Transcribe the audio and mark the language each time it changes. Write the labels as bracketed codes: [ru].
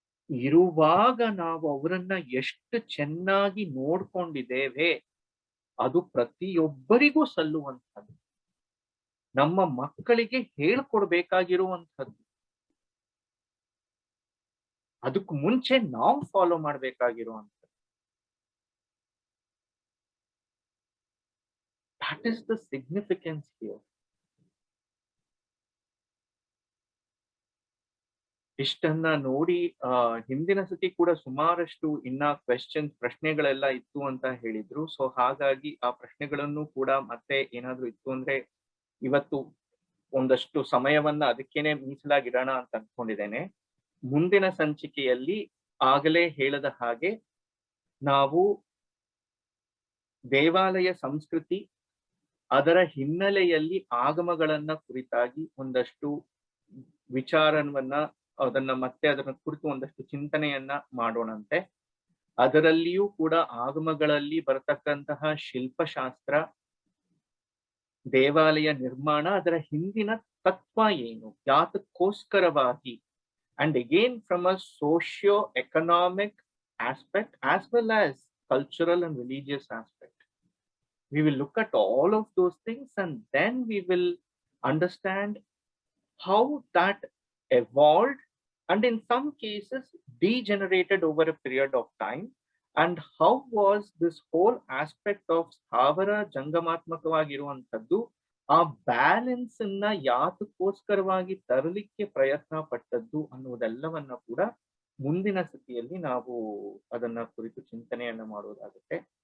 [kn] ಇರುವಾಗ ನಾವು ಅವರನ್ನ ಎಷ್ಟು ಚೆನ್ನಾಗಿ ನೋಡ್ಕೊಂಡಿದ್ದೇವೆ, ಅದು ಪ್ರತಿಯೊಬ್ಬರಿಗೂ ಸಲ್ಲುವಂಥದ್ದು, ನಮ್ಮ ಮಕ್ಕಳಿಗೆ ಹೇಳ್ಕೊಡ್ಬೇಕಾಗಿರುವಂಥದ್ದು, ಅದಕ್ಕೂ ಮುಂಚೆ ನಾವು follow ಮಾಡ್ಬೇಕಾಗಿರುವಂಥದ್ದು. [en] That is the significance here. [kn] ಇಷ್ಟನ್ನ ನೋಡಿ ಹಿಂದಿನ ಸತಿ ಕೂಡ ಸುಮಾರಷ್ಟು ಇನ್ನ ಪ್ರಶ್ನೆಗಳೆಲ್ಲ ಇತ್ತು ಅಂತ ಹೇಳಿದ್ರು. ಸೊ ಹಾಗಾಗಿ ಆ ಪ್ರಶ್ನೆಗಳನ್ನು ಕೂಡ ಮತ್ತೆ ಏನಾದ್ರು ಇತ್ತು ಅಂದ್ರೆ ಇವತ್ತು ಒಂದಷ್ಟು ಸಮಯವನ್ನ ಅದಕ್ಕೇನೆ ಮೀಸಲಾಗಿಡೋಣ ಅಂತ ಅನ್ಕೊಂಡಿದ್ದೇನೆ. ಮುಂದಿನ ಸಂಚಿಕೆಯಲ್ಲಿ ಆಗಲೇ ಹೇಳದ ಹಾಗೆ ನಾವು ದೇವಾಲಯ ಸಂಸ್ಕೃತಿ, ಅದರ ಹಿನ್ನೆಲೆಯಲ್ಲಿ ಆಗಮಗಳನ್ನ ಕುರಿತಾಗಿ ಒಂದಷ್ಟು ವಿಚಾರವನ್ನ, ಅದನ್ನ ಕುರಿತು ಒಂದಷ್ಟು ಚಿಂತನೆಯನ್ನ ಮಾಡೋಣಂತೆ. ಅದರಲ್ಲಿಯೂ ಕೂಡ ಆಗಮಗಳಲ್ಲಿ ಬರತಕ್ಕಂತಹ ಶಿಲ್ಪಶಾಸ್ತ್ರ, ದೇವಾಲಯ ನಿರ್ಮಾಣ, ಅದರ ಹಿಂದಿನ ತತ್ವ ಏನು, ಯಾತಕ್ಕೋಸ್ಕರವಾಗಿ, [en] and again from a socio-economic aspect as well as cultural and religious aspect. We will look at all of those things, and then we will understand how that evolved and in some cases degenerated over a period of time, and how was this whole aspect of [kn] ಸ್ಥಾವರ ಜಂಗಮಾತ್ಮಕವಾಗಿರುವಂತದ್ದು ಆ balance ಅನ್ನ ಯಾತಕ್ಕೋಸ್ಕರವಾಗಿ ತರಲಿಕ್ಕೆ ಪ್ರಯತ್ನ ಪಟ್ಟದ್ದು ಅನ್ನುವುದೆಲ್ಲವನ್ನ ಕೂಡ ಮುಂದಿನ ಸ್ಥಿತಿಯಲ್ಲಿ ನಾವು ಅದನ್ನ ಕುರಿತು ಚಿಂತನೆಯನ್ನ ಮಾಡೋದಾಗುತ್ತೆ.